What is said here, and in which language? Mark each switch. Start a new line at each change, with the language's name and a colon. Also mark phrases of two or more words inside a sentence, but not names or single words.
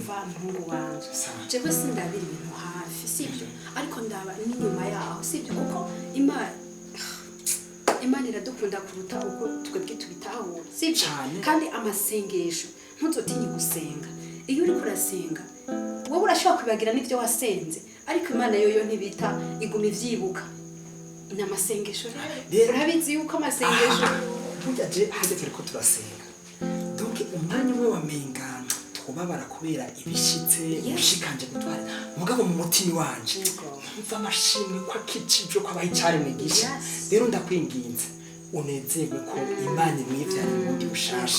Rundi: mpungu wanje jewe sindabira ibintu hafi sibyo ariko ndaba n'inyuma yaho sibyo kuko Imana iradukunda kuruta uko twebwe tubitahura sibyo kandi amasengesho ntuzotinye gusenga iyo uri kurasenga wowe urashobora kwibagira n'ibyo wasenze ariko Imana yoyo ntibita iguma ivyibuka n'amasengesho rero urabizi yuko amasengesho burya je hajye turiko turasenga donc umwanya umwe wamengana twubabara kubera ibishitse ibishikanje gutwara mugabo mu mutima wanje mva amashimwe ko akicije ko abaye cyari mwigisha rero ndakwinginze unezerwe ko Imana imwivyara ubundi bushasha